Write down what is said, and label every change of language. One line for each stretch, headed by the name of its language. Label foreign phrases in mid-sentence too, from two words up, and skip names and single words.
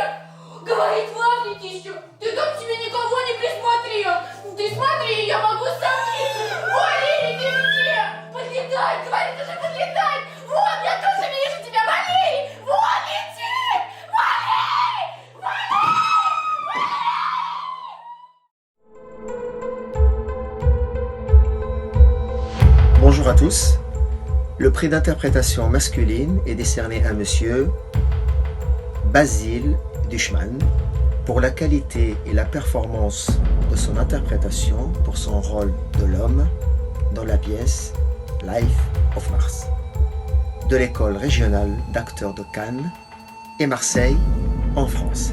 Russian: Говорит, в Африке еще. Ты там себе никого не присмотрел. Ты смотри, я могу сомниться. Валерий, ты где? Подлетай, говорит, уже подлетай. Вот, я тоже вижу тебя, Валерий. Вот, летит. Валерий!
French: Bonjour à tous. Le prix d'interprétation masculine est décerné à Monsieur Basile Dushman pour la qualité et la performance de son interprétation pour son rôle de l'homme dans la pièce Life of Mars de l'école régionale d'acteurs de Cannes et Marseille en France.